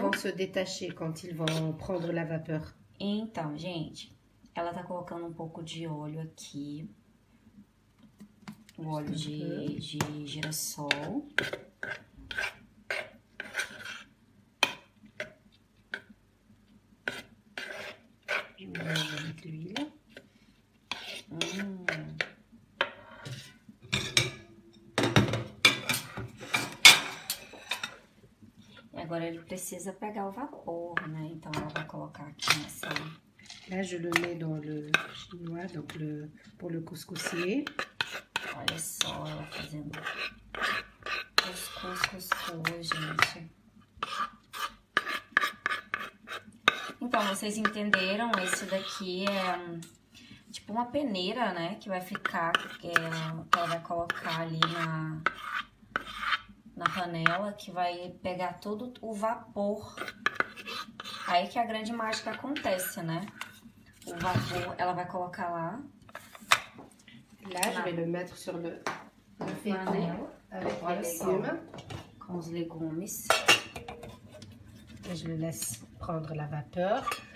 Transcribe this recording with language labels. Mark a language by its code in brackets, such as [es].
[fr] vont se détacher quand ils vont prendre la vapeur. [pt] Então, gente, ela tá colocando um pouco de óleo aqui. O óleo de girassol. [fr] Je mélange avec l'huile. [pt] E agora ele precisa pegar o vapor, né? Então ela vai colocar aqui nessa... [fr] Là, je le mets dans le chinois, donc pour le couscoussier. [pt] Olha só ela fazendo cuscuz, gente. Então, vocês entenderam? Esse daqui é tipo uma peneira, né? Que vai ficar, que ela vai colocar ali na panela, que vai pegar todo o vapor. Aí que a grande mágica acontece, né? o vapor, ela vai colocar lá. [fr] Là, je vais le mettre sur le [pt] panela [fr] avec [pt] Olha [fr] les [pt] só. [fr] légumes. [pt] Com os legumes. [fr] Et je le laisse prendre la vapeur.